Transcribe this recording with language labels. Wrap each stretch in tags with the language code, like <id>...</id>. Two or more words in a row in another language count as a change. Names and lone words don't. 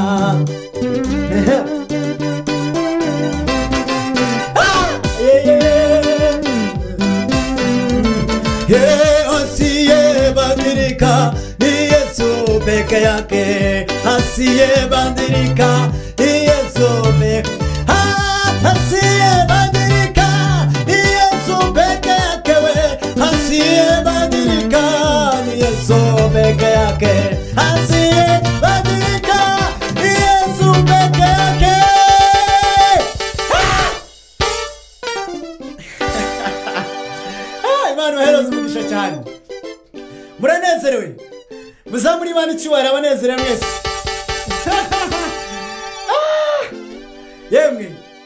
<sw>Asiyebadilika ni Yesu peke yake, asiyebadilika ni Yesu peke. Asiyebadilika ni Yesu peke yake, asiyebadilika ni Yesu peke yake, asiyebadilika ni Yesu peke yake.</sw> <rw>Imana uhereza umugisha cyane. Muranezerewe? Muzamuri Imana icyubahiro abanezere mwese. Yemwe</rw>